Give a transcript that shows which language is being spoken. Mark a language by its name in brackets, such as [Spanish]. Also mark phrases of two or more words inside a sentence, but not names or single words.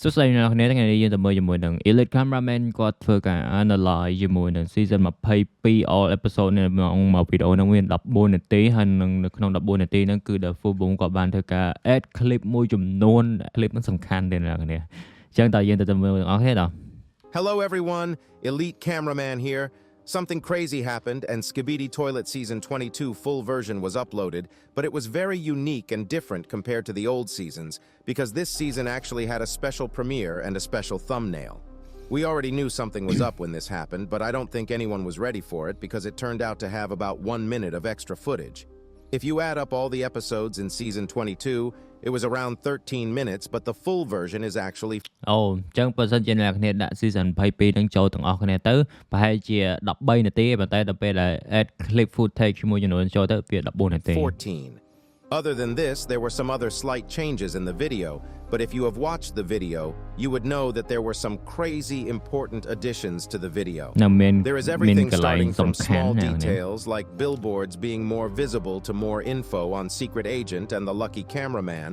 [Khmer] សួស្តីអ្នកនរថ្ងៃនេះយើងទៅមើលជាមួយនឹង Elite Cameraman គាត់ធ្វើការ analyze ជាមួយនឹង [English] season 22 all episode [Khmer] នៅមកវីដេអូហ្នឹងមាន14នាទីហើយនៅក្នុង14នាទីហ្នឹងគឺ The Full Boom គាត់បានធ្វើការ [English] add clip [Khmer] មួយចំនួន clip ហ្នឹងសំខាន់ទេអ្នកនរអញ្ចឹងតើយើងទៅមើលទាំងអស់គ្នាតើ [English] Hello everyone, Elite Cameraman here. Something crazy happened and Skibidi Toilet Season 22 full version was uploaded, but it was very unique and different compared to the old seasons because this season actually had a special premiere and a special thumbnail. We already knew something was up when this happened, but I don't think anyone was ready for it because it turned out to have about 1 minute of extra footage. If you add up all the episodes in Season 22, it was around 13 minutes, but the full version is actually... [Khmer] អូអញ្ចឹងបើសិនជាអ្នកគ្នាដាក់ season 22នឹងចូលទាំងអស់គ្នាទៅប្រហែលជា13នាទីប៉ុន្តែដល់ពេលដែល [English] add clip footage [Khmer] មួយចំនួនចូលទៅវា14នាទី 14. [English] Other than this, there were some other slight changes in the video, but if you have watched the video, you would know that there were some crazy important additions to the video. There is everything starting from small details like billboards being more visible to more info on Secret Agent and the Lucky Cameraman.